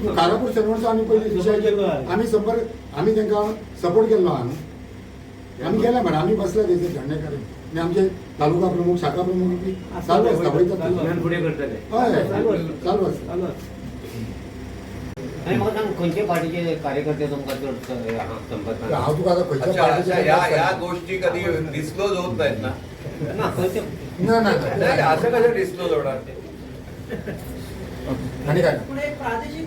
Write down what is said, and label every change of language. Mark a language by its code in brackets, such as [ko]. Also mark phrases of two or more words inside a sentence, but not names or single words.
[kok] कारापूर सर्वंटचा आमी पयलीं विशय केलो आमी तांकां सपोर्ट केल्लो आहा न्हू. आमी गेल्या मॅडम आमी बसल्या थंयसर झंडे करून आनी आमचे तालुका प्रमुख शाखा प्रमुख बी चालू आसता वयता ह्यान फुडें करतले हय चालू चालू आसता. आनी म्हाका सांग खंयचे पार्टीचे कार्यकर्ते तुमकां चड संपर्क हांव तुका आतां खंयच्या अच्छा अच्छा या पार्टीचे [mr] गोष्टी कधी डिस्क्लोज होत नाहीत ना. [kok] ना खंयचे ना ना [mr] नाही असं कसं डिस्क्लोज होणार. आणि काय पण एक प्रादेशिक